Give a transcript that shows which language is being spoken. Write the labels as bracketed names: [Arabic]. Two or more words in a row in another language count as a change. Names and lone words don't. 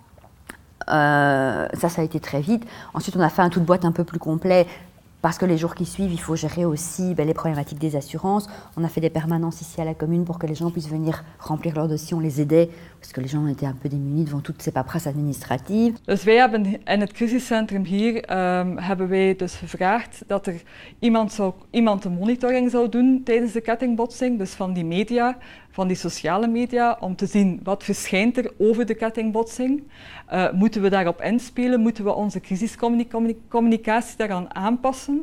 [French] Ça a été très vite. Ensuite, on a fait un tout de boîte un peu plus complet parce que les jours qui suivent, il faut gérer aussi les problématiques des assurances. On a fait des permanences ici à la commune pour que les gens puissent venir remplir leurs dossiers. On les aidait parce que les gens étaient un peu démunis devant toutes ces paperasses administratives. [Dutch] Dus wij hebben in het crisiscentrum hier hebben wij dus gevraagd dat er iemand de monitoring zou doen tijdens de kettingbotsing, dus van die media, van die sociale media, om te zien wat verschijnt er over de kettingbotsing. Moeten we daarop inspelen? Moeten we onze crisiscommunicatie daaraan aanpassen?